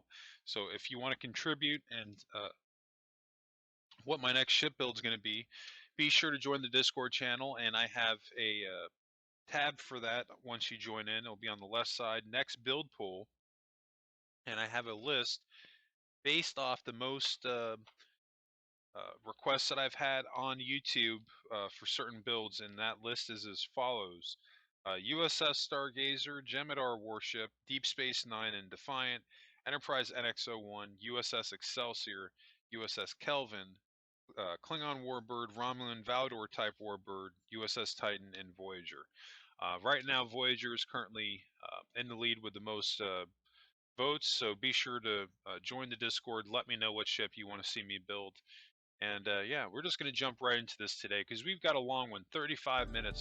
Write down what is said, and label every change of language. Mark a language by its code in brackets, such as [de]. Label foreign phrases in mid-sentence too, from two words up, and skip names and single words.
[en] So if you want to contribute and what my next ship build is going to be sure to join the Discord channel, and I have a tab for that. Once you join in, it'll be on the left side, next build pool, and I have a list based off the most requests that I've had on YouTube for certain builds, and that list is as follows: U.S.S. Stargazer, Jem'Hadar Warship, Deep Space Nine and Defiant, Enterprise NX-01, U.S.S. Excelsior, U.S.S. Kelvin, Klingon Warbird, Romulan Valdor type Warbird, U.S.S. Titan, and Voyager. Right now, Voyager is currently in the lead with the most votes, so be sure to join the Discord. Let me know what ship you want to see me build. And yeah, we're just going to jump right into this today because we've got a long one, 35 minutes.